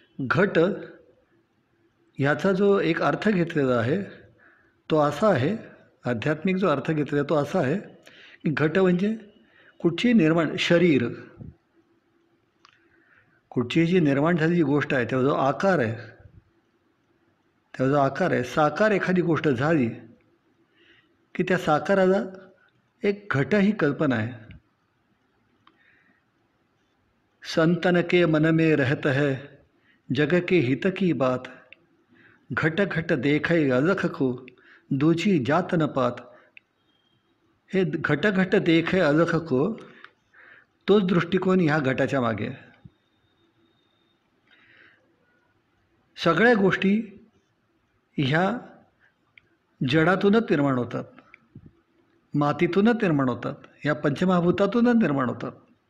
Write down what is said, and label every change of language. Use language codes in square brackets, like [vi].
[mr] घट ह्याचा जो एक अर्थ घेतलेला आहे तो असा आहे, आध्यात्मिक जो अर्थ घेतलेला तो असा आहे की घट म्हणजे कुठची निर्माण शरीर, कुठची जी निर्माण झालेली गोष्ट आहे त्याचा जो आकार आहे, त्याचा जो आकार आहे, साकार एखादी गोष्ट झाली की त्या साकाराला एक घट ही कल्पना आहे। [hi] संतन के मन में रहत है जग के हित की बात, घट घट देखै अलख को दूजी जात न पात। [mr] हे [hi] घट घट देखै अलख को, [mr] तोच दृष्टिकोन ह्या घटाच्या मागे आहे। सगळ्या गोष्टी ह्या जडातूनच निर्माण होतात, मातीतूनच निर्माण होतात, ह्या पंचमहाभूतातूनच निर्माण होतात।